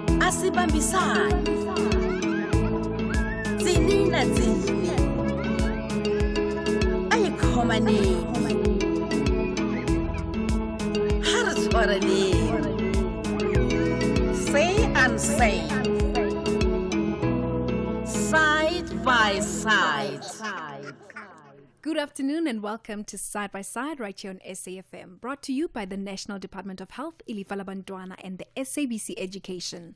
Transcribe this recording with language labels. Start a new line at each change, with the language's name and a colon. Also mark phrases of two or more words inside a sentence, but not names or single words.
Venda: Asibambisane. Tsini na tsini.
Southern Sotho: Ayikhomaneni. Ha re tshwaraneng.
English: Say and say. Side by side. Good afternoon and welcome to Side by Side right here on SAFM, brought to you by the National Department of Health, Ilifala Bantwana, and the SABC Education.